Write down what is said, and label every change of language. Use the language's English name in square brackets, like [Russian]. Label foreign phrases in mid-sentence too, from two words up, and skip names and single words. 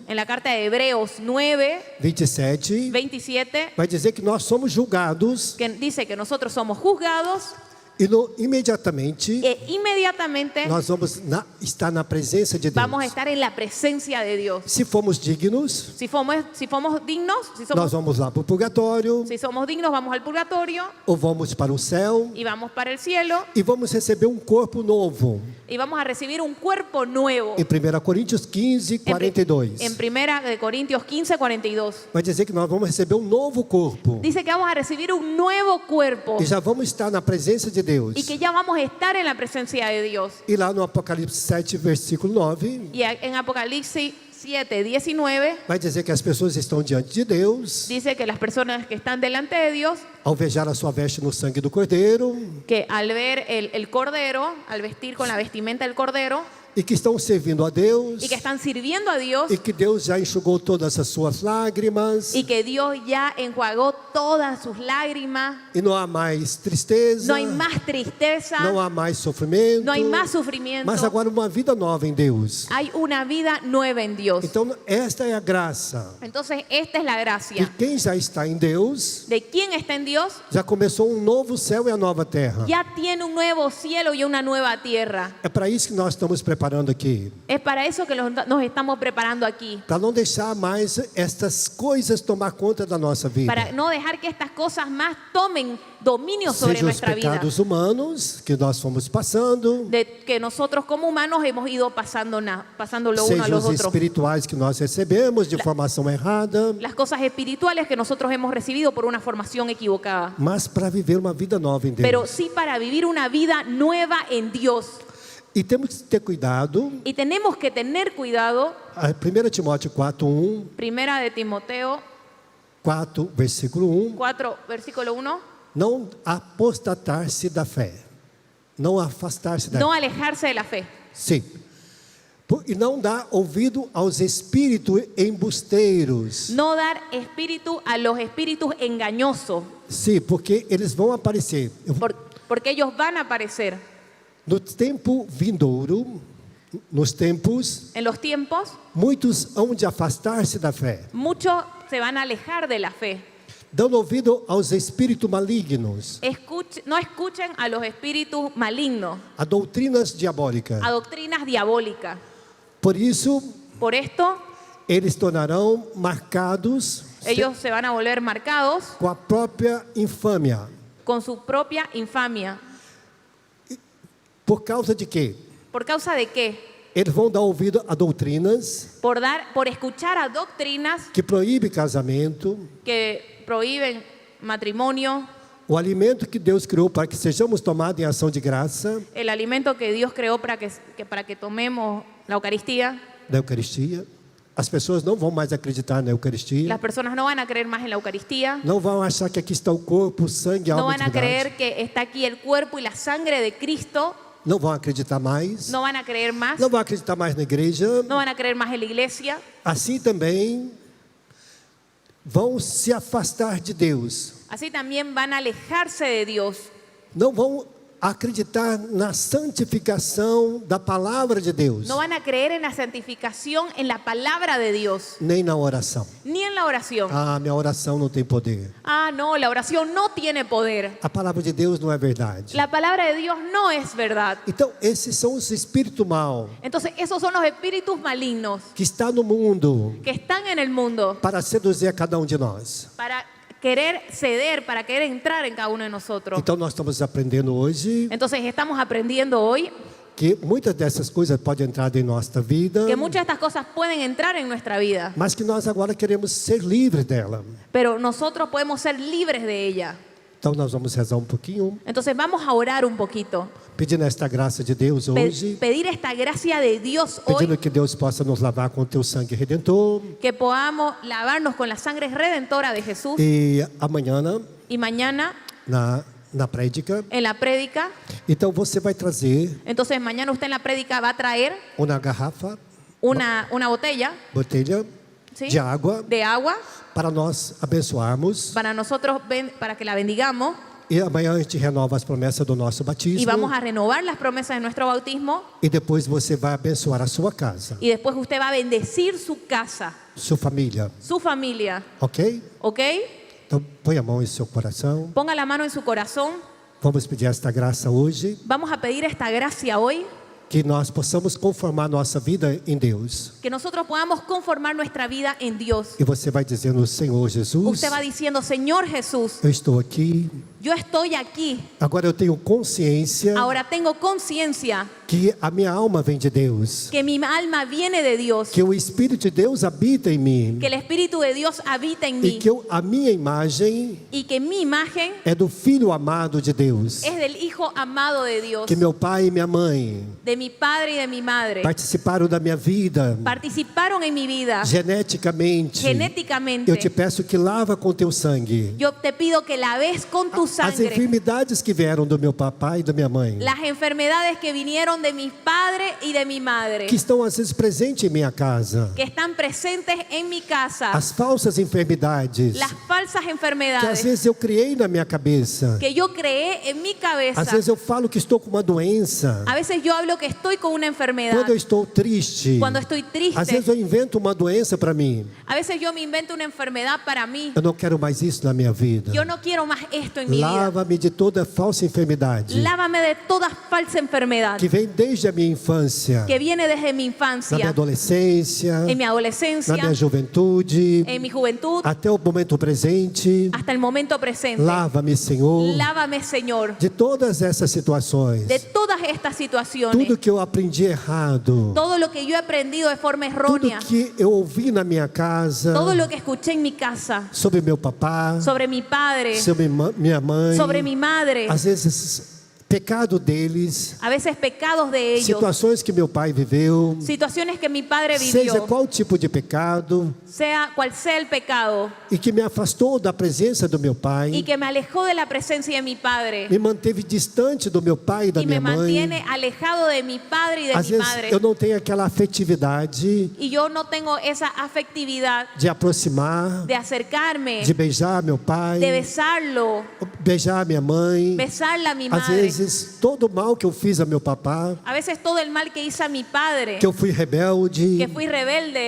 [Spanish] en la carta de Hebreos 9, 27, 27, [Portuguese] vai dizer que nós somos julgados [Spanish] que dice que nosotros somos juzgados [Portuguese] e imediatamente [Spanish] e inmediatamente [Portuguese] nós vamos estar na presença de Deus. [Spanish] vamos a estar en la presencia de Dios. [Portuguese] Se formos dignos, [Spanish] Si somos dignos, [Portuguese] nós vamos lá para o purgatório, [Spanish] si somos dignos, vamos al purgatorio [Portuguese] ou vamos para o céu [Spanish] y vamos para el cielo [Portuguese] e vamos receber um corpo novo. [Spanish] y vamos a recibir un cuerpo nuevo. [Portuguese] Em 1 Coríntios 15, 42. [Spanish] En 1 de Corintios 15, 42. [Portuguese] Vai dizer que nós vamos receber um novo corpo [Spanish] Dice que vamos a recibir un nuevo cuerpo [Portuguese] e já vamos estar na presença de Deus. [Spanish] y que ya vamos a estar en la presencia de Dios. [Portuguese] E lá no Apocalipse 7, versículo 9, [Spanish] Y en Apocalipsis 7, 19 [Portuguese] vai dizer que as pessoas estão diante de Deus, [Spanish] dice que las personas que están delante de Dios, [Portuguese] alvejar a sua veste no sangue do Cordeiro, [Spanish] que al ver el cordero, al vestir con la vestimenta del cordero [Portuguese] e que estão servindo a Deus, [Spanish] y que están sirviendo a Dios [Portuguese] e que Deus já enxugou todas as suas lágrimas, [Spanish] y que Dios ya enjuagó todas sus lágrimas. [Portuguese] e não há mais tristeza, [Spanish] No hay más tristeza, [Portuguese] não há mais sofrimento, [Spanish] no hay más sufrimiento. [Portuguese] mas agora uma vida nova em Deus. [Spanish] Hay una vida nueva en Dios. [Portuguese] Então, esta é a graça. [Spanish] Entonces, esta es la [Portuguese] E [Spanish] gracia. [Portuguese] quem já está em Deus, [Spanish] De quien está en Dios, [Portuguese] já começou um novo céu e a nova terra. [Spanish] ya tiene un nuevo cielo y una nueva tierra. [Portuguese] É para isso que nós estamos preparando aqui. [Spanish] Es para eso que nos estamos preparando aquí. [Portuguese] Para não deixar mais estas coisas tomar conta da nossa vida. [Spanish] Para no dejar que estas cosas más tomen dominio sobre [Portuguese] Sejam os [Spanish] nuestra vida. [Portuguese] pecados humanos que nós fomos passando, [Spanish] De que nosotros como humanos hemos ido pasándolo uno a [Portuguese] sejam [Spanish] los [Portuguese] os [Spanish] otros. [Portuguese] espirituais que nós recebemos de formação errada, [Spanish] Las cosas espirituales que nosotros hemos recibido por una formación equivocada. [Portuguese] mas para viver uma vida nova em Deus. [Spanish] Pero sí para vivir una vida nueva en Dios. [Portuguese] E temos que ter cuidado. [Spanish] Y tenemos que tener cuidado. [Portuguese] 1 Timóteo 4:1, [Spanish] Primera de Timoteo [Portuguese] 4, versículo 1. [Spanish] 4, versículo 1. [Portuguese] Não apostatar-se da fé. Não afastar-se da [Spanish] No [Portuguese] fé. [Spanish] alejarse de la fe. [Portuguese] Sim. E não dar ouvido aos espíritos embusteiros. [Spanish] No dar espíritu a los espíritus engañosos. [Portuguese] Sim, porque eles vão aparecer. [Spanish] Porque ellos van a aparecer. [Portuguese] No tempo vindouro, nos tempos, [Spanish] En los tiempos, [Portuguese] muitos hão de afastar-se da fé, [Spanish] muchos se van a alejar de la fe. [Portuguese] dando ouvido aos espíritos malignos, [Spanish] No escuchen a los espíritus malignos, [Portuguese] a doutrinas diabólicas. [Spanish] a doctrinas diabólicas. [Portuguese] Por isso, [Spanish] Por esto, [Portuguese] eles tornarão marcados [Spanish] ellos se van a volver marcados [Portuguese] com a própria infâmia. [Spanish] con su propia infamia. [Portuguese] Por causa de quê? [Spanish] ¿Por causa de qué? [Portuguese] Eles vão dar ouvido a doutrinas [Spanish] Por escuchar a doctrinas [Portuguese] que proíbem casamento, [Spanish] que prohíben matrimonio, [Portuguese] o alimento que Deus criou para que sejamos tomados em ação de graça [Spanish] el alimento que Dios creó para que tomemos la Eucaristía. [Portuguese] da Eucaristia. As pessoas não vão mais acreditar na Eucaristia. [Spanish] Las personas no van a creer más en la Eucaristía. [Portuguese] Não vão achar que aqui está o corpo, o sangue, a [Spanish] No [Portuguese] alma [Spanish] van [Portuguese] de [Spanish] a [Portuguese] verdade. [Spanish] creer que está aquí el cuerpo y la sangre de Cristo. [Portuguese] Não vão acreditar mais. [Spanish] No van a creer más. [Portuguese] Não vão acreditar mais na igreja. [Spanish] No van a creer más en la iglesia. [Portuguese] Assim também vão se afastar de Deus. [Spanish] Así también van a alejarse de Dios. [Portuguese] Não vão acreditar na santificação da palavra de Deus, [Spanish] No van a creer en la santificación, en la palabra de Dios, [Portuguese] nem na oração. [Spanish] ni en la oración. [Portuguese] Ah, minha oração não tem poder. [Spanish] Ah, no, la oración no tiene poder. [Portuguese] A palavra de Deus não é verdade. [Spanish] La palabra de Dios no es verdad. [Portuguese] Então, esses são os espíritos maus [Spanish] Entonces, esos son los espíritus malignos [Portuguese] que estão no mundo [Spanish] que están en el mundo [Portuguese] para seduzir a cada um de nós. [Spanish] para querer ceder, para querer entrar en cada uno de nosotros. [Portuguese] Então, nós estamos aprendendo hoje [Spanish] Entonces, estamos aprendiendo hoy [Portuguese] que muitas dessas coisas podem entrar em nossa vida, [Spanish] que muchas de estas cosas pueden entrar en nuestra vida, [Portuguese] mas que nós agora queremos ser livres dela. [Spanish] pero nosotros podemos ser libres de ella. [Portuguese] Então, nós vamos rezar um pouquinho, [Spanish] Entonces, vamos a orar un poquito, [Portuguese] pedindo esta graça de Deus hoje, [Spanish] pedir esta gracia de Dios [Portuguese] pedindo [Spanish] hoy, [Portuguese] que Deus possa nos lavar com o teu sangue redentor. [Spanish] que podamos lavarnos con la sangre redentora de Jesús. [Portuguese] E amanhã, [Spanish] Y mañana, [Portuguese] na prédica, [Spanish] en la prédica, [Portuguese] então você vai trazer [Spanish] entonces mañana usted en la prédica va a traer [Portuguese] uma garrafa, [Spanish] una botella, botella ¿sí?, [Portuguese] de água [Spanish] de agua [Portuguese] para nós abençoarmos. [Spanish] para nosotros, para que la bendigamos, [Portuguese] E amanhã a gente renova as promessas do nosso [Spanish] y [Portuguese] batismo. [Spanish] vamos a renovar las promesas de nuestro bautismo, [Portuguese] E depois você vai abençoar a sua casa, [Spanish] y después usted va a bendecir su casa, [Portuguese] sua família, [Spanish] su familia, [Portuguese] ok? [Spanish] ¿ok? [Portuguese] Então põe a mão em seu coração. [Spanish] Ponga la mano en su corazón. [Portuguese] Vamos pedir esta graça hoje, [Spanish] Vamos a pedir esta gracia hoy, [Portuguese] que nós possamos conformar nossa vida em Deus. [Spanish] que nosotros podamos conformar nuestra vida en Dios. [Portuguese] E você vai dizendo: Senhor Jesus, [Spanish] Usted va diciendo: Señor Jesús, [Portuguese] eu estou aqui. [Spanish] yo estoy aquí. [Portuguese] Agora eu tenho consciência [Spanish] Ahora tengo conciencia [Portuguese] que a minha alma vem de Deus, [Spanish] que mi alma viene de Dios, [Portuguese] que o Espírito de Deus habita em mim [Spanish] que el Espíritu de Dios habita en [Portuguese] e [Spanish] mí, [Portuguese] que a minha imagem [Spanish] y que mi imagen [Portuguese] é do Filho amado de Deus, [Spanish] es del Hijo amado de Dios, [Portuguese] que meu pai e minha mãe [Spanish] de mi padre y de mi madre. [Portuguese] participaram da minha vida [Spanish] Participaron en mi vida [Portuguese] geneticamente. [Spanish] genéticamente. [Portuguese] Eu te peço que lava com teu sangue [Spanish] Yo te pido que laves con tu [Portuguese] as [Spanish] sangre [Portuguese] enfermidades que vieram do meu papai e da minha mãe, [Spanish] las enfermedades que vinieron de mi padre y de mi madre, [Portuguese] que estão às vezes presentes em minha casa, [Spanish] que están presentes en mi casa, [Portuguese] as falsas enfermidades [Spanish] las falsas [Portuguese] que às [Spanish] enfermedades [Portuguese] vezes eu criei na minha cabeça. [Spanish] que yo creé en mi cabeza. [Portuguese] Às vezes eu falo que estou com uma doença. [Spanish] A veces yo hablo que estoy con una enfermedad, [Portuguese] Quando eu estou triste, [Spanish] cuando estoy triste. [Portuguese] às vezes eu invento uma doença para mim. [Spanish] A veces yo me invento una enfermedad para mí. [Portuguese] Eu não quero mais isso na minha vida. [Spanish] Yo no quiero más esto en mi vida. [Portuguese] Lava-me de toda falsa enfermidade [Spanish] Lávame de toda falsa enfermedad [Portuguese] que vem desde a minha infância, [Spanish] que viene desde mi [Portuguese] na minha [Spanish] infancia, [Portuguese] adolescência, [Spanish] en mi adolescencia, [Portuguese] na minha juventude, [Spanish] en mi juventud, [Portuguese] até o momento presente. [Spanish] hasta el momento presente. [Portuguese] Lava-me, Senhor, [Spanish] Lávame, Señor, [Portuguese] de todas essas situações. [Spanish] de todas estas situaciones. [Portuguese] Tudo que eu aprendi errado, [Spanish] Todo lo que yo he aprendido de forma [Portuguese] tudo [Spanish] errónea, [Portuguese] que eu ouvi na minha casa [Spanish] todo lo que escuché en mi casa [Portuguese] sobre meu papá, [Spanish] sobre mi padre, [Portuguese] sobre minha mãe, [Spanish] sobre mi madre, [Portuguese] às vezes pecado deles, [Spanish] a veces pecados de ellos, [Portuguese] situações que meu pai viveu, [Spanish] situaciones que mi padre [Portuguese] seja [Spanish] vivió, [Portuguese] qual tipo de pecado, [Spanish] sea cual sea el pecado, [Portuguese] e que me afastou da presença do meu [Spanish] y [Portuguese] pai, [Spanish] que me alejó de la presencia de mi padre [Portuguese] me manteve distante do meu pai e da [Spanish] y me [Portuguese] minha mãe. [Spanish] mantiene alejado de mi padre y de [Portuguese] Às [Spanish] mi [Portuguese] vezes [Spanish] madre. [Portuguese] eu não tenho aquela afetividade [Spanish] Y yo no tengo esa afectividad [Portuguese] de aproximar, [Spanish] de acercarme, [Portuguese] de beijar meu pai, [Spanish] de besarlo, [Portuguese] beijar minha mãe. [Spanish] besarla a mi [Portuguese] Às [Spanish] madre. [Portuguese] vezes todo o mal que eu fiz a meu papá, [Spanish] A veces todo el mal que hice a mi padre, [Portuguese] que eu fui rebelde, [Spanish] que fui rebelde,